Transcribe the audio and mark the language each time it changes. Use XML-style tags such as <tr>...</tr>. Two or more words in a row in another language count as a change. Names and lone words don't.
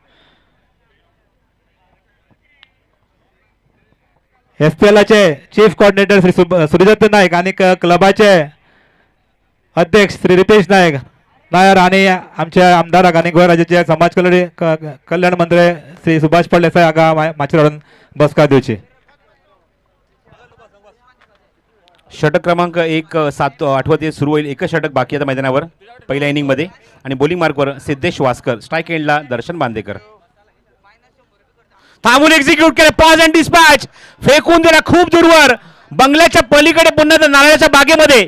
<kok>SPLचे चीफ कोऑर्डिनेटर श्री सूर्यदत्त नायक आणि क्लबाचे अध्यक्ष श्री रितेश नायर आणि आमचे आमदार आणि गोंय राज्याचे समाज कल्याण मंत्री श्री सुभाष फळदेसाय हाका माचयेर हाडून बसका दिवची.</kok> <mr>षटक क्रमांक 8 सुरू होईल. एकच षटक बाकी आता मैदानावर पहिल्या इनिंगमध्ये आणि बॉलिंग मार्कवर सिद्धेश वास्कर. स्ट्राईक एंडला दर्शन बांदेकर. थांबून एक्झिक्यूट केलं,</mr> <en>pause and dispatch,</en> <mr>फेकून दिला खूप दूरवर बंगल्याच्या पलीकडे पुन्हा नारळाच्या बागेमध्ये.</mr>